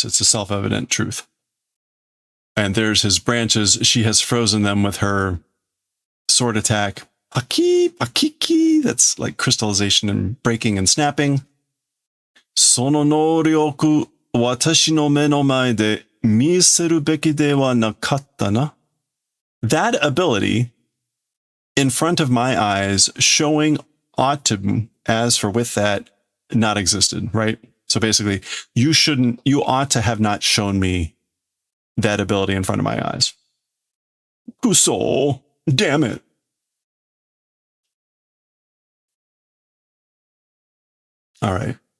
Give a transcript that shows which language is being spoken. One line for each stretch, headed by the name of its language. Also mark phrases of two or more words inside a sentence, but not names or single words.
English: It's a self-evident truth. And there's his branches. She has frozen them with her sword attack. Pakiki. That's like crystallization and breaking and snapping.
Japanese: その能力私の目の前で見せるべきではなかったな.
English: That ability in front of my eyes showing ought to, as for with that, not existed, right? So basically, you ought to have not shown me that ability in front of my eyes. Kuso, damn it. All right.